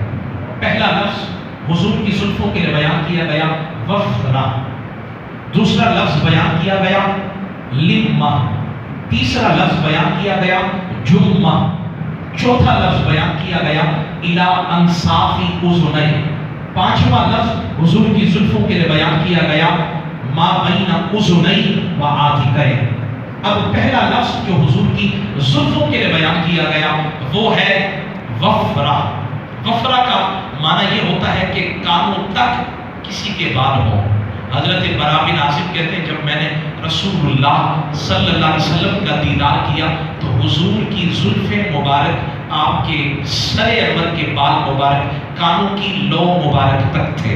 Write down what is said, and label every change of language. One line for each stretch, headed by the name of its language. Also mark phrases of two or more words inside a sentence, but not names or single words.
Urdu: پہلا لفظ حضور کی زلفوں کے لیے بیان کیا گیا وفرہ، دوسرا لفظ بیان کیا گیا لمہ، تیسرا لفظ بیان کیا گیا جمہ، چوتھا لفظ بیان کیا گیا
Arabic: الی انصاف اذنین،
Urdu: پانچواں لفظ حضور کی زلفوں کے لیے بیان کیا گیا
Arabic: ما بین اذنین و عاتقین۔
Urdu: اب پہلا لفظ جو حضور کی زلفوں کے لیے بیان کیا گیا وہ ہے وفرہ۔ وفرہ کا معنی یہ ہوتا ہے کہ کانوں تک کسی کے بال ہو۔ حضرت برا بن عازب کہتے ہیں جب میں نے رسول اللہ
Arabic: صلی اللہ علیہ وسلم
Urdu: کا دیدار کیا تو حضور کی زلف مبارک آپ کے سر انور کے بال مبارک کانوں کی لو مبارک تک تھے۔